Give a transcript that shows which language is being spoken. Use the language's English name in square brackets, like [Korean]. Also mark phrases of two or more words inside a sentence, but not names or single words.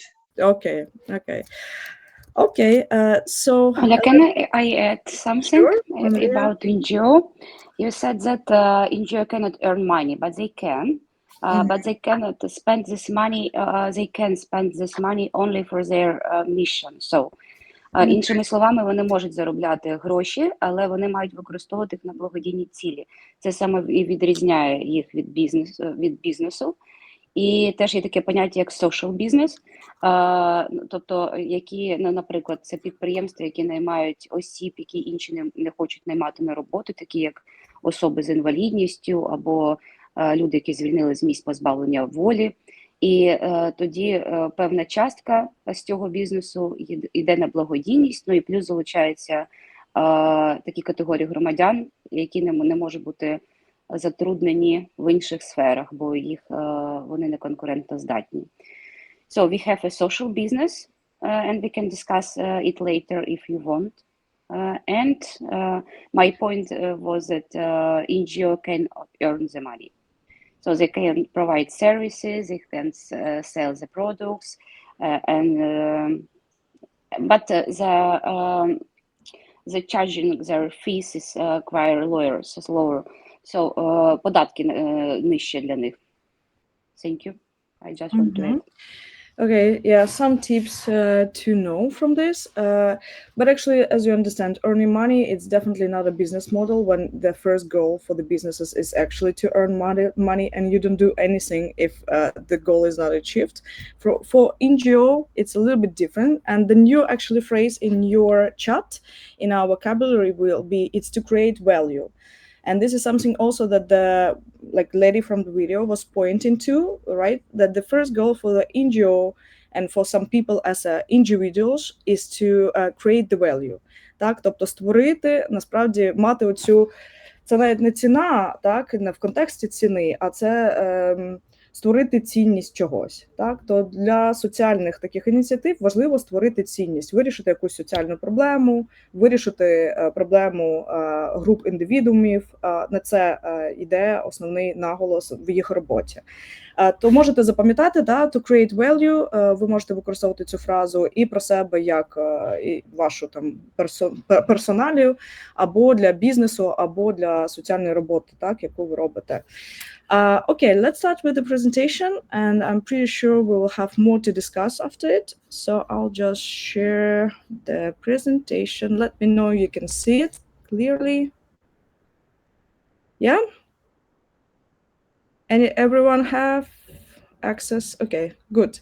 [English] Okay. So can I add something about Yeah. NGO? You said that NGO cannot earn money, but they can. But they cannot spend this money. They can spend this money only for their mission. So, [Ukrainian] іншими словами, вони можуть заробляти гроші, але вони мають використовувати їх на благодійні цілі. Це саме і відрізняє їх від бізнесу. І теж є таке поняття, як [English] social business, [Ukrainian] тобто, які, наприклад, це підприємства, які наймають осіб, які інші не хочуть наймати на роботу, такі як особи з інвалідністю або люди, які звільнили з місць позбавлення волі. І тоді певна частка з цього бізнесу йде на благодійність, ну і плюс залучаються такі категорії громадян, які не можуть бути затруднені в інших сферах, бо вони не конкурентоздатні. [English] So we have a social business, and we can discuss it later if you want. And my point was that NGO can earn the money. So they can provide services, they can sell the products, but the charging their fees is quite lower. [Ukrainian] So податки нижче для них. [English] Thank you. I just want to add. Okay, yeah, some tips to know from this. But actually, as you understand, earning money, it's definitely not a business model when the first goal for the businesses is actually to earn money and you don't do anything if the goal is not achieved. For NGO, it's a little bit different. And the new actually phrase in your chat, in our vocabulary will be, it's to create value. And this is something also that the lady from the video was pointing to, right? That the first goal for the NGO and for some people as individuals is to create the value. [Ukrainian] Так, тобто створити, насправді, мати оцю, це навіть не ціна, так, не в контексті ціни, а це створити цінність чогось. Так? То для соціальних таких ініціатив важливо створити цінність, вирішити якусь соціальну проблему, вирішити проблему груп індивідуумів. На це йде основний наголос в їх роботі. То можете запам'ятати, [English] to create value, [Ukrainian] ви можете використовувати цю фразу і про себе, як і вашу там персоналію, або для бізнесу, або для соціальної роботи, так, яку ви робите. [English] Okay, let's start with the presentation, and I'm pretty sure we will have more to discuss after it. So I'll just share the presentation. Let me know you can see it clearly. Yeah? Everyone have access? Okay, good.